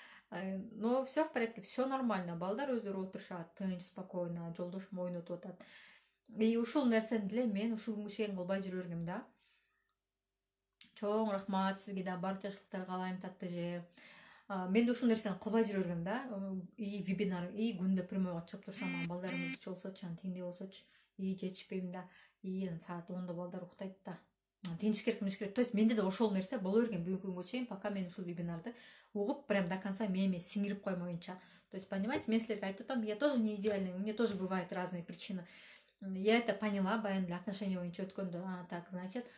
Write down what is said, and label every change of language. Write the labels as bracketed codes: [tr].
[ru] Но все в порядке, все нормально. [ky] Балдар өздөрү отурушат, тынч, спокойно, жолдошум ойнотуп атат. И ушул нерсени деле мен ушул күнгө чейин кылбай жүрө бергем да. Чоң рахмат сизге да, баардык жакшылыктар каалайм, татты эже. Мен да ушул нерсени кылбай жүрө бергем да. И вебинар, и күндө прямойго чыгып турсам, балдарым иччи болсочу, тиңдей болсочу, и жетишпейм да. И саат 10до балдар уктайт да. Тинчиш керек. То есть менде да ошол нерсе боло берген бүгүнкү күнгө чейин, пока мен ушул вебинарды угуп [ru] прям до конца [ky] мээме сиңирип коймоюнча. [ru] То есть, понимаете, [ky] мен силерге айтып атам, [ru] я тоже не идеальный, у меня тоже бывают разные причины. Я это поняла, [ky] баягы эле отношения боюнча өткөндө, [ru] так, значит,